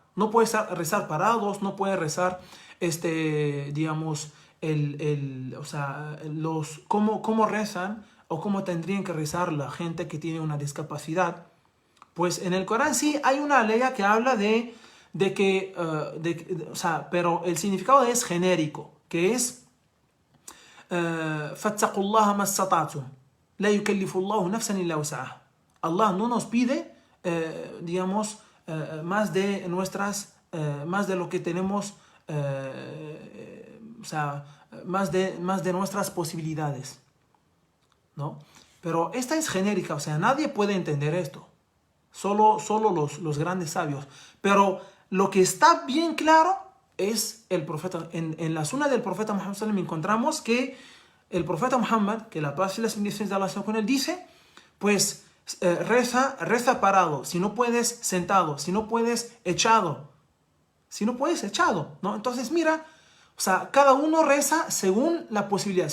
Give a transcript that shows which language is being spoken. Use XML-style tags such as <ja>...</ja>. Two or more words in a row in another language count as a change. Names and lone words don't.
<es>No puede rezar parados, no puede rezar, digamos, cómo rezan o cómo tendrían que rezar la gente que tiene una discapacidad. Pues en el Corán sí hay una ley que habla pero el significado es genérico, que es</es> <ar>فَاتَّقُوا اللَّهَ مَا اسْتَطَعْتُمْ لَا يُكَلِّفُ اللَّهُ نَفْسًا إِلَّا وُسْعَهَا.</ar> <es>Allah no nos pide, digamos, más de lo que tenemos, más de nuestras posibilidades, ¿no? Pero esta es genérica, o sea, nadie puede entender esto. Solo los grandes sabios. Pero lo que está bien claro es el profeta. En la sunna del profeta Muhammad</es> <ar>صلى الله عليه وسلم</ar> <es>encontramos que el profeta Muhammad, que la paz y las bendiciones de Allah sean con él, dice, pues reza parado, si no puedes sentado, si no puedes echado, ¿no? Entonces mira, o sea, cada uno reza según la posibilidad.</es>